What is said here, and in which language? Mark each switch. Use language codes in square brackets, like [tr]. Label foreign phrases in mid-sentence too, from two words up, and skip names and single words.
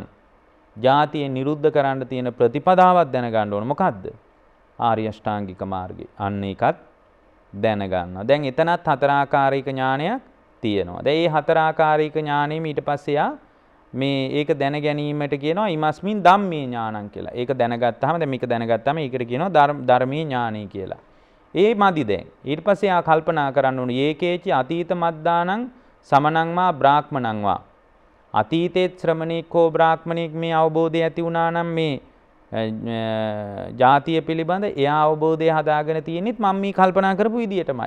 [si] ජාතිය නිරුද්ධ කරන්න තියෙන ප්‍රතිපදාවක් දැනගන්න ඕන. මොකද්ද? ආර්ය අෂ්ටාංගික මාර්ගය. අන්න ඒකත් දැනගන්නවා. දැන් එතනත් හතරාකාරික ඥානයක් තියෙනවා. දැන් මේ හතරාකාරික ඥානෙම ඊට පස්සේ මේ ඒක දැන ගැනීමට කියනවා [pi] ඉමස්මින් ධම්මේ ඥානං [si] කියලා. ඒක දැනගත්තාම දැන් මේක දැනගත්තාම ඒකට කියනවා ධර්මීය ඥානයි කියලා. ඒ මදි දැන්. ඊට පස්සේ ආ කල්පනා කරන්න ඕනේ [pi] ඒකේචි අතීත මද්දානං සමනං වා බ්‍රාහ්මණං වා. [si] අතීතේ ශ්‍රමණේක හෝ බ්‍රාහ්මණෙක් මේ අවබෝධය ඇති වුණා නම් මේ ජාතිය පිළිබඳ එයා අවබෝධය හදාගෙන තියෙනෙත් මම මේ කල්පනා කරපු විදියටමයි.